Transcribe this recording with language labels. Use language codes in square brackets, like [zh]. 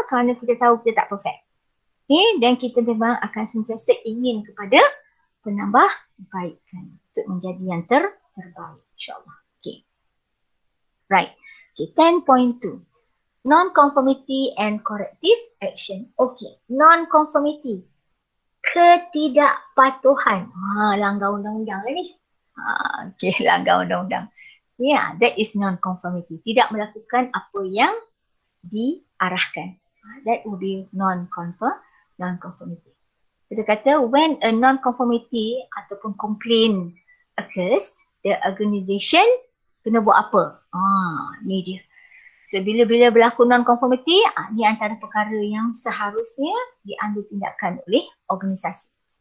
[ms] Kerana kita tahu kita tak perfect. Okay, dan kita memang akan sentiasa ingin kepada penambahbaikan untuk menjadi yang terbaik, insyaAllah. Okay. Right. Okay, 10.2. [en] Non-conformity and corrective action. [ms] Okay, non-conformity. Ketidakpatuhan. Langgar undang-undang ni. Okay, langgar undang-undang. [en] Yeah, that is non-conformity. [ms] Tidak melakukan apa yang diarahkan. [en] That would be non-conformity. [ms] Kita kata [en] when a non-conformity [ms] ataupun [en] complaint occurs, the organisation [ms] kena buat apa? Ni dia. So bila berlaku non-conformity, ni antara perkara yang seharusnya diambil tindakan oleh organisasi.